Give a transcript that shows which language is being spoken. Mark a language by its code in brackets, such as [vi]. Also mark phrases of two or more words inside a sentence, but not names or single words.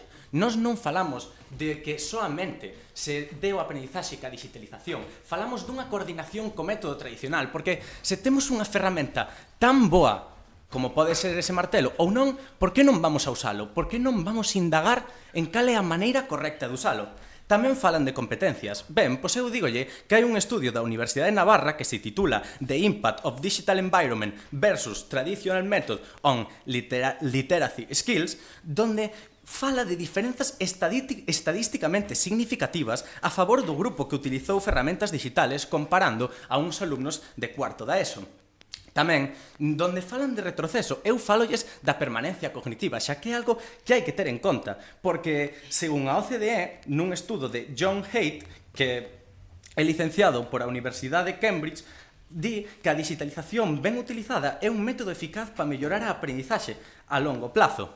[gl] Nós non falamos de que soamente se dé o aprendizaxe ca digitalización, falamos dunha coordinación co método tradicional, porque se temos unha ferramenta tan boa como pode ser ese martelo ou non, por que non vamos a usalo? Por que non vamos a indagar en cal é a maneira correcta de usalo? Tamén falan de competencias. Ben, pois eu dígolle que hai un estudio da Universidade de Navarra que se titula The Impact of Digital Environment versus Traditional Method on Literacy Skills, donde fala de diferenzas estadísticamente significativas a favor do grupo que utilizou ferramentas digitales comparando a uns alumnos de cuarto da ESO. Tamén, donde falan de retroceso, eu falolles da permanencia cognitiva, xa que é algo que hai que ter en conta, porque, según a OCDE, nun estudo de John Haidt, que é licenciado por a Universidade de Cambridge, di que a digitalización ben utilizada é un método eficaz para mellorar a aprendizaxe a longo plazo.